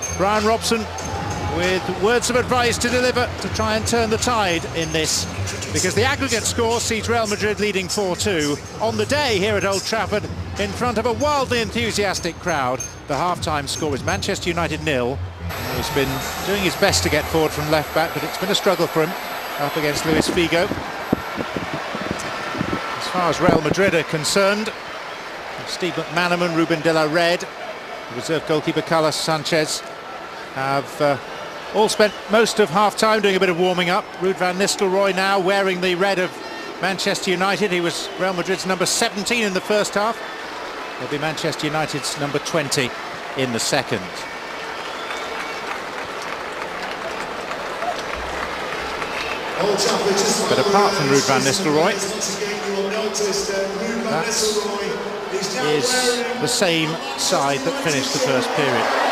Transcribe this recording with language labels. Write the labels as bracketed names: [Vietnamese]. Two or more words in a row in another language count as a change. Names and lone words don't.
[English] Brian Robson with words of advice to deliver to try and turn the tide in this, because the aggregate score sees Real Madrid leading 4-2 on the day here at Old Trafford in front of a wildly enthusiastic crowd. The half-time score is Manchester United 0. He's been doing his best to get forward from left back, but it's been a struggle for him up against Luis Figo. As far as Real Madrid are concerned, Steve McManaman, Ruben de la Red, reserve goalkeeper Carlos Sanchez have all spent most of half-time doing a bit of warming up. Ruud van Nistelrooy now wearing the red of Manchester United. He was Real Madrid's number 17 in the first half. He'll be Manchester United's number 20 in the second. But apart from Ruud van Nistelrooy, that is the same side that finished the first period.